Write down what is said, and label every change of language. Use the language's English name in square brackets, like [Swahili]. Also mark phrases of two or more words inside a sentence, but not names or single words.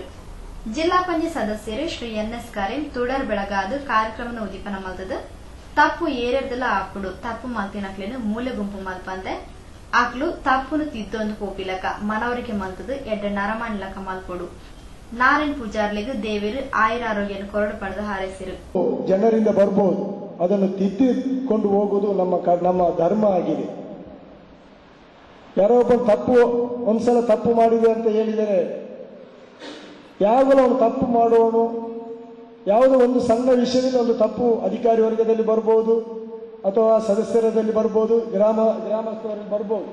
[Tulu] ಜಿಲ್ಲಾ ಪಂಚಾಯತ್ ಸದಸ್ಯರು ಶ್ರೀ NS ಕರೀಂ ತುಡರ್ ಬೆಳಗಾದ ಕಾರ್ಯಕ್ರಮದ ಉದ್ದೀಪನ ಮಲ್ತದ ತಪ್ಪು ಏರೆರ್ದಲ್ಲ ಆಪುಡು ತಪ್ಪು ಮಲ್ತಿನಕ್ಲೇನು ಮೂಲೆ ಗುಂಪು ಮಲ್ಪಂದೆ ಆಕ್ಲು ತಪ್ಪುನು ತಿದ್ದೊಂದು ಪೋಪಿಲಕ ಮನವರಿಕೆ ಮಲ್ತದ ಎಡ್ಡ ನರಮಾಣಿಲಕ ಮಲ್ಪೊಡು. ನಾರಾಯಣ್ ಪೂಜಾರ್ಲಿಗೆ ದೇವರು ಆಯುರಾರೋಗ್ಯನ ಕೊರಡು ಪಡೆದು ಹಾರೈಸಿರು. [Kannada] ಜನರಿಂದ ಬರಬಹುದು, ಅದನ್ನು ತಿದ್ದಿಕೊಂಡು ಹೋಗುವುದು ನಮ್ಮ ಧರ್ಮ ಆಗಿದೆ. ಯಾರೋ ಒಬ್ಬ ತಪ್ಪು ಒಂದ್ಸಲ ತಪ್ಪು ಮಾಡಿದೆ ಅಂತ ಹೇಳಿದರೆ ಯಾವಾಗಲೂ ಅವನು ತಪ್ಪು ಮಾಡುವವನು ಯಾವುದೋ ಒಂದು ಸಣ್ಣ ವಿಷಯದಿಂದ ಒಂದು ತಪ್ಪು ಅಧಿಕಾರಿ ವರ್ಗದಲ್ಲಿ ಬರಬಹುದು, ಅಥವಾ ಸದಸ್ಯರಲ್ಲಿ ಬರ್ಬೋದು, ಗ್ರಾಮಸ್ಥರಲ್ಲಿ ಬರ್ಬೋದು.